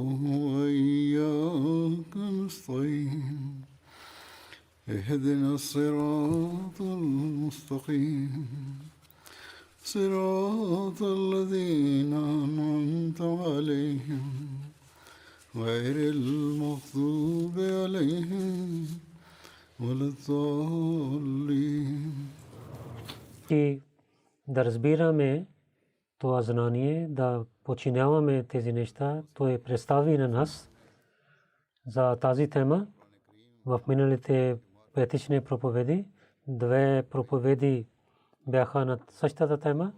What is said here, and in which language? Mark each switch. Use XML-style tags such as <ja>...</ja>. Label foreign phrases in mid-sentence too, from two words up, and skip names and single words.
<ar>وإياك نستعين اهدنا الصراط المستقيم صراط الذين أنعمت عليهم غير المغضوب عليهم ولا الضالين.</ar> <bg>Да разбираме това знание, да подчиняваме тези неща, той представи на нас за тази тема в миналите петични проповеди. Две проповеди бяха на същата тема.</bg>